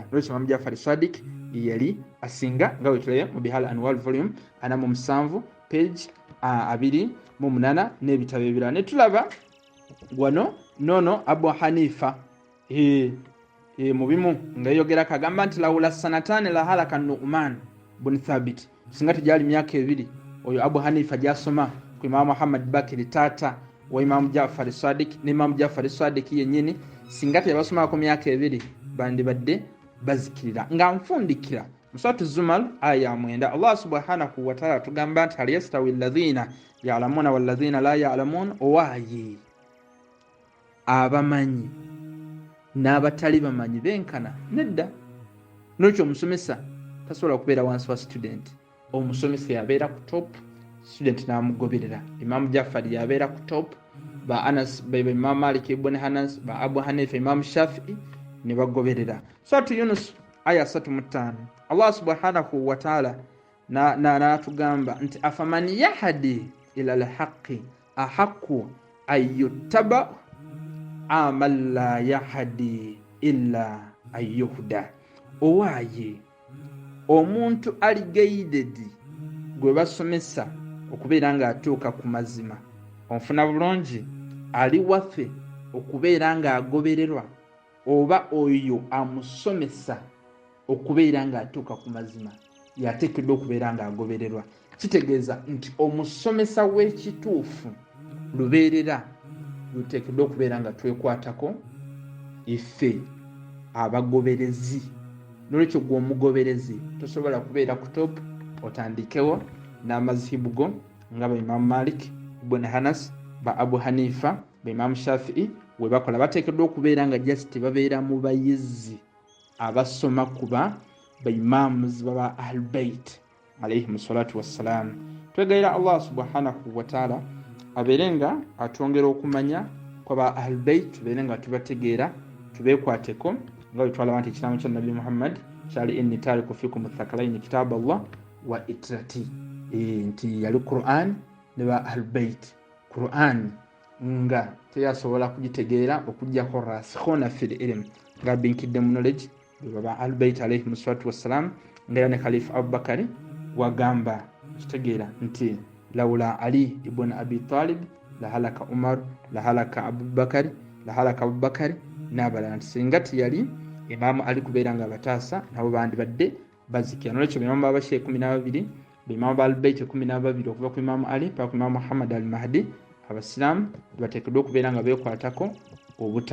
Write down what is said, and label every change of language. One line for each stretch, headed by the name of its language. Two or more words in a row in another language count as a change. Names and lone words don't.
Ganda: Lwekyo Imam Jaafar Sadiq yali asinga nga wetulaye mu Bihal Anwar volume 47 page 28 n'ebitabo ebirala. Ne tulaba wano nono Abu Hanifa mu bimu nga yogera kagamba nti
Arabic: لولا سنتان لهلك
Ganda: Nu'man bin Thabit, singa tejali myaka 2 oyo Abu Hanifa jasoma ku Imam Muhammad Bakiri tata wa Imam Jaafar Sadiq ne Imam Jaafar Sadiq yennyini, singa tebasoma ku myaka 2 bandibadde bazikirira. Nga nfundikira mu Suratu Zumar aya 9
Arabic: الله سبحانه وتعالى
Ganda: tugamba nti
Arabic: هل يستوي الذين يعلمون والذين لا يعلمون,
Ganda: owayi abamanyi n'abatali bamanyi benkana? Nedda. N'ekyo omusomesa tasobola okubeera wansi wa student. Omusomesa yabeera ku top, student n'amugoberera. Imam Jaafar yabeera ku top, ba Anas ba Imam Malik ibn Anas ba Abu Hanifa Imam Shafi'i ne bagoberera. Suratu Yunus aya 35
Arabic: الله سبحانه وتعالى
Ganda: n'atugamba nti
Arabic: أفمن يهدي إلى الحق أحق أن يتبع أمن لا يهدي إلا أن يهدى.
Ganda: Owaaye omuntu aligated gwe basomesa okubeera ng'atuuka ku mazima onfuna bulungi, ali waffe okubeera ng'agobererwa, oba oyo amusomesa okubeera ng'atuuka ku mazima yateekeddwa okubeera ng'agobererwa. Kitegeeza nti omusomesa w'ekituufu lubeerera luteekeddwa okubeera nga twekwatako iffe abagoberezi. N'olwekyo gwe omugoberezi tosobola kubeera ku top otandikewo n'amazihibu go nga ba Imam Malik ibn Anas, ba Abu Hanifa, ba Imam Shafi'i we bakola. Bateekeddwa okubeera nga just babeera mu bayizi abasoma kuba ba imams baba Ahlul Bayt
Arabic: عليهم الصلاة والسلام.
Ganda: Twegayira
Arabic: الله سبحانه وتعالى
Ganda: abeere nga atwongera okumanya kwa ba Ahlul Bayt, tubeere nga tubategeera, tubeekwateko nga bwe twalaba nti ekiraamo kya Nabi Muhammad kyali
Arabic: إني تارك فيكم الثقلين كتاب الله وعترتي,
Ganda: nti yali Qur'an ne ba Ahlul Bayt. Qur'an nga teyasobola kugitegeera okugjako
Arabic: الراسخون في العلم
Ganda: nga binkidde mu knowledge baba Ahlul Bayt
Arabic: عليهم الصلاة والسلام.
Ganda: Nga ne Khalifa Abubakari wagamba kitegeera nti
Arabic: لولا علي بن أبي طالب لهلك عمر لهلك أبو بكر لهلك أبو بكر
Ganda: n'abalala, nti singa tiyali Imaamu Ali kubeera nga bataasa nabo bandi badde bazikira. N'olwekyo Imaamu b'Abashiya 12, Imaamu b'Ahlul Bayt 12 okuva ku Imaamu Ali paka ku Imaamu Muhammad al-Mahdi, abasiraamu bateekeddwa okubeera nga beekwatako obutabula.